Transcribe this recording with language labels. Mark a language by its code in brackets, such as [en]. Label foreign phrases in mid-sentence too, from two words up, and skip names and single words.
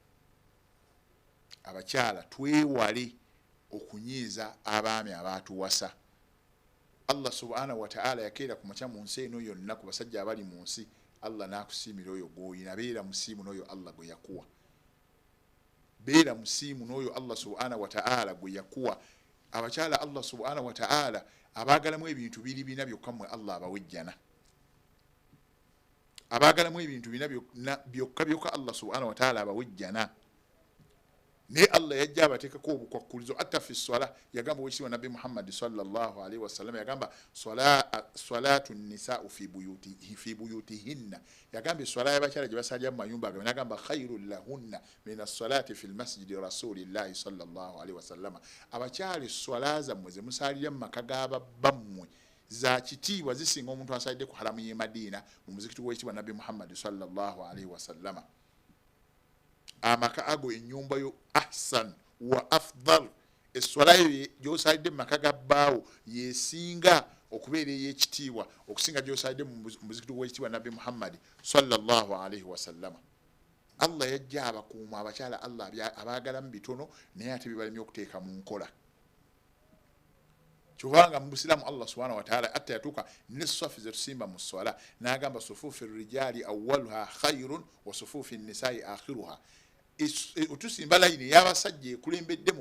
[lg] abakyala twewale okunyiiza abaami abatuwasa Allah [ar] سبحانه وتعالى [lg] yakeera ku makya mu nsi eno yonna ku basajja abali mu nsi Allah n'akusiimira oyo gw'oyina beera musiimu n'oyo Allah gwe yakuwa beera musiimu n'oyo Allah [ar] سبحانه وتعالى [lg] gwe yakuwa abakyala Allah [ar] سبحانه وتعالى [lg] abaagalamu ebintu biri bina byokka mmwe Allah abawejjana abaagalamu ebintu bina byokka byokka Allah [ar] سبحانه وتعالى [lg] abawejjana ne Allah yajja abateekako obukwakkulizo [ar] حتى في الصلاة [lg] yagamba wekitiibwa nabbi Muhammad [ar] صلى الله عليه وسلم [lg] yagamba [ar] صلاة النساء في بيوتهن [lg] yagamba swala y'abakyala gye basalira mu mayumba agabwe nagamba [ar] خير لهن من الصلاة في مسجد رسول الله صلى الله عليه وسلم [lg] abakyala swala zammwe ze musalira mu maka g'abammwe za kitiibwa zisinga omuntu asalidde ku haramu y'e Madiina mu muzikiti w'ekitiibwa nabbi Muhammad [ar] صلى الله عليه وسلم [lg] amaka ago ennyumba yo [ar] أحسن وأفضل [lg] eswala gyosalidde mu maka ga bbaawo yesinga okubeera ey'ekitiibwa okusinga gyosalidde mu muzikiti w'ekitiibwa nabbi Muhammad [ar] صلى الله عليه وسلم [lg] Allah yajja abakuuma abakyala Allah abaagalamu bitono naye ate bibalemye okuteeka mu nkola kyobanga mu busiraamu Allah [ar] سبحانه وتعالى [lg] atta yatuuka nesafi ze tusimba mu swala n'agamba [ar] صفوف الرجال أولها خير وصفوف النساء آخرها [lg] otusimba layini y'abasajja ekulembedde mu